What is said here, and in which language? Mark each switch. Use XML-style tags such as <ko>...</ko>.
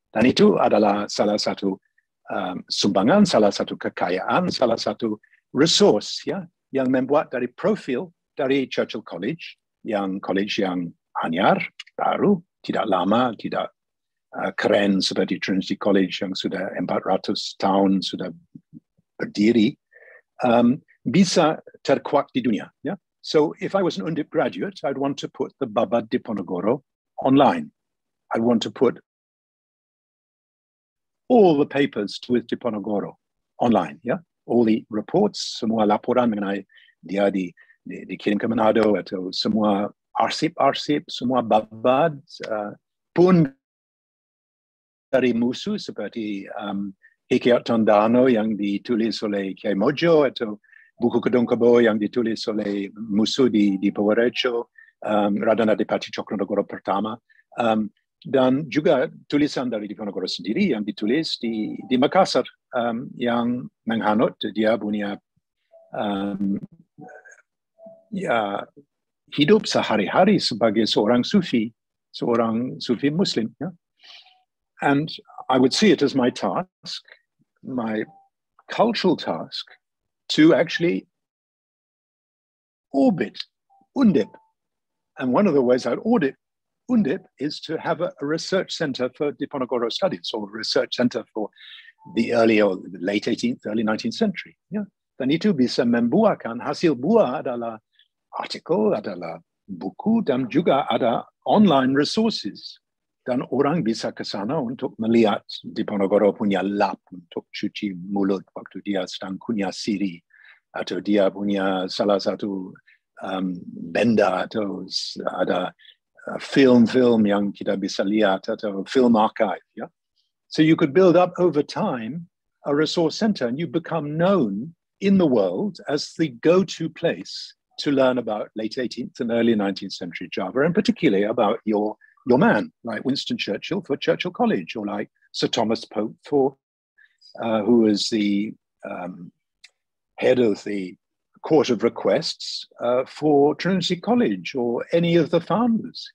<id>Dan itu adalah salah satu sumbangan, salah satu kekayaan, salah satu resource ya, yang membuat dari profil dari Churchill College yang anyar, baru, tidak lama, tidak keren seperti Trinity College yang sudah 400 tahun sudah berdiri, bisa terkuat di dunia.</id> <en>Yeah? So if I was an Undip graduate, I'd want to put the Babad Diponegoro online. I'd want to put all the papers with Diponegoro online. Yeah? All the reports,</en> <id>semua laporan mengenai dia dikirim ke Manado atau semua arsip-arsip, semua babad pun dari musuh seperti Hikayat Tondano yang ditulis oleh Kiai Mojo atau buku Kedong Kebo yang ditulis oleh musuh di Purworejo, Radha Adipati Cokronegoro pertama, dan juga tulisan dari Diponegoro sendiri yang ditulis di Makassar yang menghanut dia punya ya, hidup sehari-hari sebagai seorang sufi Muslim. Ya.</id> <en>And I would see it as my task, my cultural task, to actually orbit Undip. And one of the ways I'd audit Undip is to have a research center for Diponegoro studies, or a research center for the early or late 18th, early 19th century. Yeah.</en> <id>Dan itu bisa membuahkan hasil buah adalah artikel, adalah buku, dan juga ada online resources. Dan orang bisa ke sana untuk melihat Diponegoro punya lap untuk cuci mulut waktu dia sedang kunyah siri, atau dia punya salah satu benda, atau ada film-film yang kita bisa lihat, atau film archive.</id> <en>Yeah? So you could build up over time a resource center, and you become known in the world as the go-to place to learn about late 18th and early 19th century Java, and particularly about your man, like Winston Churchill for Churchill College, or like Sir Thomas Pope for, who was the head of the Court of Requests for Trinity College, or any of the founders.</en>